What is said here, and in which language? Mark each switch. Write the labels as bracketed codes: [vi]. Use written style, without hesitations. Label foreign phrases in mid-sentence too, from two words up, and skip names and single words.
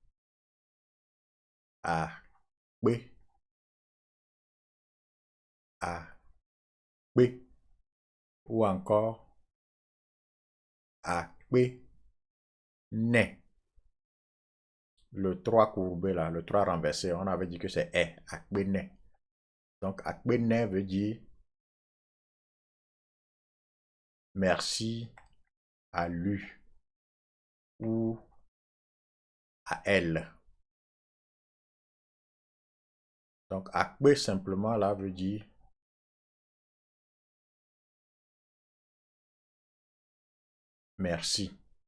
[ee] Akpe. Akpe. [fr] Ou encore Akpe. [ee] Ne. [fr] Le 3 courbé là, le 3 renversé, on avait dit que c'est E. [ee] Akpe ne. [fr] Donc Akpe ne veut dire merci à lui ou à elle. Donc Akpe simplement là veut dire merci.